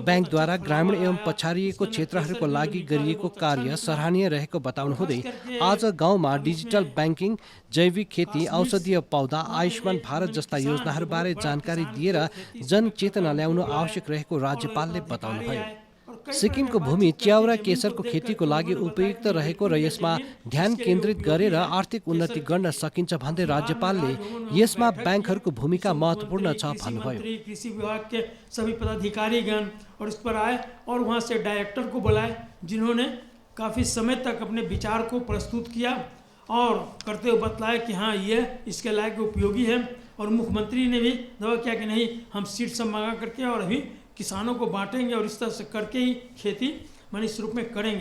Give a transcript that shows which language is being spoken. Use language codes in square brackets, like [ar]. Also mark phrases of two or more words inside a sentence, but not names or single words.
[ne] ब्याङ्कद्वारा ग्रामीण एवं पछाडिएको क्षेत्रहरूको लागि गरिएको कार्य सराहनीय रहेको बताउनुहुँदै आज गाउँमा [en] digital banking, [ne] जैविक खेती, औषधीय पौधा, आयुष्मान भारत जस्ता योजनाहरूबारे जानकारी दिएर जनचेतना ल्याउनु आवश्यक रहेको राज्यपालले बताउनुभयो। सिक्किमको भूमि च्याउ र केसरको खेतीको लागि उपयुक्त रहेको र यसमा ध्यान केन्द्रित गरेर आर्थिक उन्नति गर्न सकिन्छ भन्दै राज्यपालले यसमा ब्याङ्कहरूको भूमिका महत्त्वपूर्ण छ भन्नुभयो। [hi] कृषि विभाग के सभी पदाधिकारीगण और इस पर आए और वहाँ से डायरेक्टर को बुलाए, जिन्होंने काफ़ी समय तक अपने विचार को प्रस्तुत किया और करते हुए बतलाया कि हाँ ये इसके लायक उपयोगी है। और मुख्यमंत्री ने भी दावा किया कि नहीं, हम सीट सब मंगा करके और अभी किसानों को बांटेंगे और इस तरह से करके ही खेती इस रूप में करेंगे।